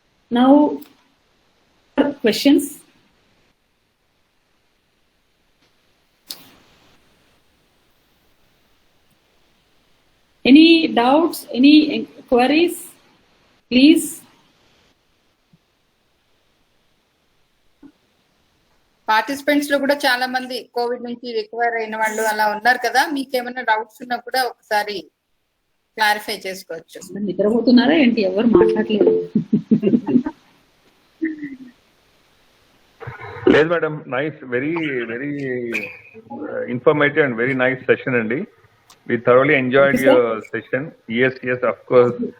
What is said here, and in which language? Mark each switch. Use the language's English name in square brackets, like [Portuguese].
[English] Now questions. Any doubts, any queries, please. [Telugu] Participants లో కూడా చాలా మంది కోవిడ్ నుంచి రికవర్ అయిన వాళ్ళు అలా ఉన్నారు కదా, మీకు ఏమైనా డౌట్స్ ఉన్నా కూడా ఒకసారి క్లారిఫై చేసుకోవచ్చు. నిద్రపోతున్నారా ఏంటి, ఎవరు మాట్లాడలేదు? లేదు madam, [English] Nice, very very informative and very nice session అండి. We thoroughly enjoyed your session. Yes, of course.